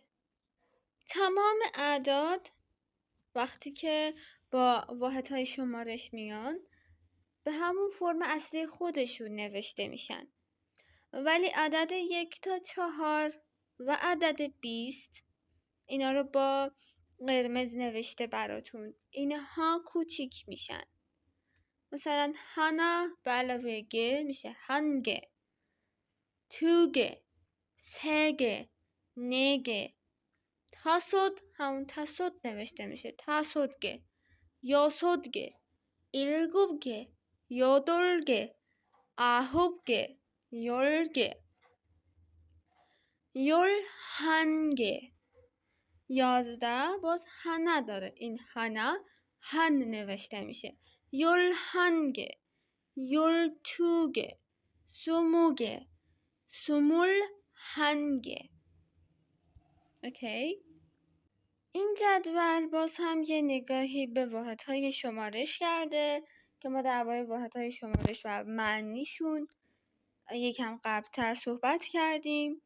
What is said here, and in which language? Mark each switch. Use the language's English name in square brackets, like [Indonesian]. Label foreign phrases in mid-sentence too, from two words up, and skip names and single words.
[Persian] تمام اعداد وقتی که با واحدهای شمارش میان به همون فرم اصلی خودشون نوشته میشن. ولی عدد 1 تا 4 و عدد 20 اینا رو با قرمز نوشته براتون. اینها کوچیک میشن. مثلا 하나 به علاوه گ میشه [Korean] 한개 두개 세개 네개 다섯 [Persian] همون 다섯 نوشته میشه [Korean] 다섯개 여섯개 일곱개 여덟개 아홉개 열개 [Persian] 11개 11 باز هنه داره این هنه هن نوشته میشه [Korean] 11개 12개 20개 [Persian] 21개 اوکی این جدول باز هم یه نگاهی به واحدهای شمارش کرده که ما درباره واحدهای شمارش و معنیشون یکم قبل‌تر صحبت کردیم.